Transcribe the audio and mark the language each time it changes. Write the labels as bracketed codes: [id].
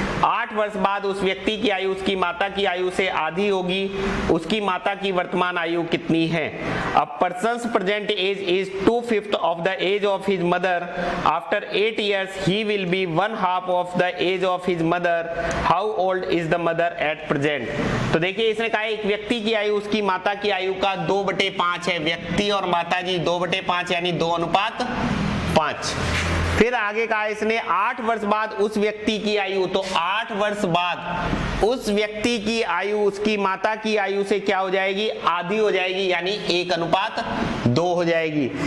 [hi] 8 वर्ष बाद उस व्यक्ति की आयु उसकी माता की आयु से आधी होगी। उसकी माता की वर्तमान आयु कितनी है? [en] A person's present age is 2/5 of the age of his mother. After 8 years, he will be 1/2 of the age of his mother. How old is the mother at present? [hi] तो देखिए इसने कहा एक व्यक्ति की आयु उसकी माता की आयु का 2/5 है। व्यक्ति और माता जी 2/5 यानी 2:5। फिर आगे कहा इसने 8 वर्ष बाद उस व्यक्ति की आयु, तो 8 वर्ष बाद उस व्यक्ति की आयु उसकी माता की आयु से क्या हो जाएगी, आधी हो जाएगी, यानी 1:2 हो जाएगी।